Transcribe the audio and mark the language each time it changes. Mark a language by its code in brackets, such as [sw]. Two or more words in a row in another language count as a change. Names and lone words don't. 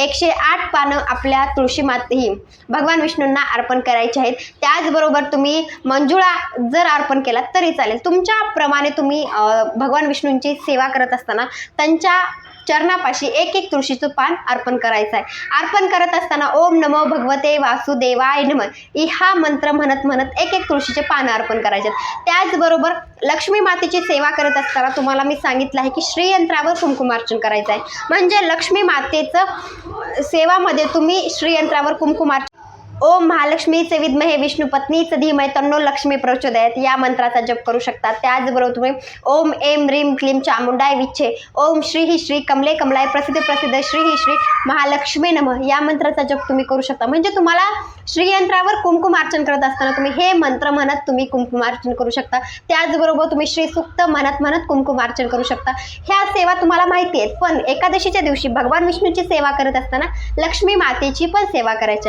[mr] 108 पानं आपल्या तुळशी मातेही भगवान विष्णूंना अर्पण करायची आहेत। त्याचबरोबर तुम्ही मंजुळा जर अर्पण केला तरी चालेल। तुमच्याप्रमाणे तुम्ही भगवान विष्णूंची सेवा करत असताना त्यांच्या चरणापाशी एक एक तुळशीचं पान अर्पण करायचं आहे। अर्पण करत असताना [sa] ओम नमो भगवते वासुदेवाय नमः [mr] हा मंत्र म्हणत म्हणत एक एक तुळशीचे पान अर्पण करायचे। त्याचबरोबर लक्ष्मी मातेची सेवा करत असताना तुम्हाला मी सांगितलं आहे की श्रीयंत्रावर कुंकुमार्चन करायचं आहे। म्हणजे लक्ष्मी मातेचं सेवामध्ये तुम्ही श्रीयंत्रावर कुंकुमार्चन [sa] ओम महालक्ष्मीचे विद्महे विष्णुपत्नीच धीमहि तन्नो लक्ष्मी प्रचोदयात [mr] या मंत्राचा जप करू शकता। त्याचबरोबर तुम्ही [sa] ओम ऐं ह्रीं क्लीं चामुंडाय विच्छे ओम श्री श्री कमले कमलाय प्रसिद्ध प्रसिद्ध श्री श्री महालक्ष्मी नमः [mr] या मंत्राचा जप तुम्ही करू शकता। म्हणजे तुम्हाला श्रीयंत्रावर कुंकुमार्चन करत असताना तुम्ही हे मंत्र म्हणत तुम्ही कुंकुमार्चन करू शकता। त्याचबरोबर तुम्ही श्री सूक्त म्हणत म्हणत कुंकुमार्चन करू शकता। ह्या सेवा तुम्हाला माहिती आहेत, पण एकादशीच्या दिवशी भगवान विष्णूची सेवा करत असताना लक्ष्मी मातेची पण सेवा करायची।